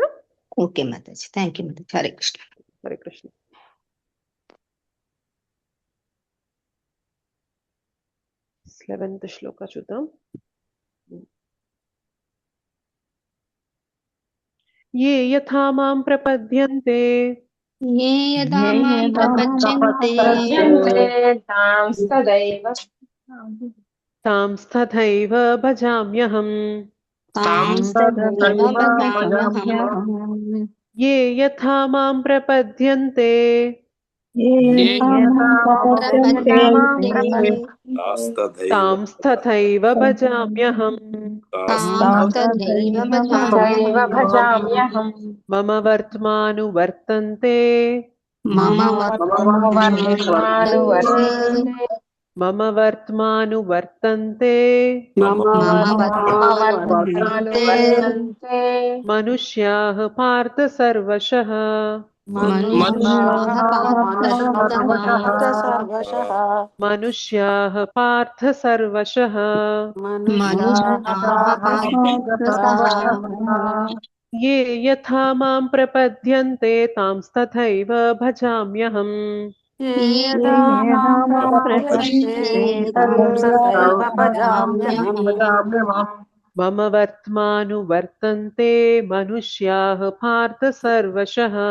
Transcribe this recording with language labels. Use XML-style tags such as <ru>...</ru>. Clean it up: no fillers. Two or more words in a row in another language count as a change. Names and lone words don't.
<te>ఓకే మాతాజీ,</te> <en>thank you</en> <te>మాతాజీ. హరే కృష్ణ. హరే కృష్ణ. శ్లోక చూద్దాం.</te> <sa>ఏ యథా మాం ప్రపద్యంతే తాం తథైవ భజామ్యహం. ఏ యథా మాం ప్రపద్యంతే తాం తథైవ భజామ్యహం. మమ వర్త్మాను వర్తంతే మమ వర్త్మాను వర్తంతే మనుష్యాః పార్థ సర్వశః. మనుష్యాః పార్థ సర్వశః. ఏ యథా మాం ప్రపద్యంతే తాం తథైవ భజామ్యహం. మమ వర్త్మాను వర్తంతే మనుష్యాః పార్థ సర్వశః.</sa>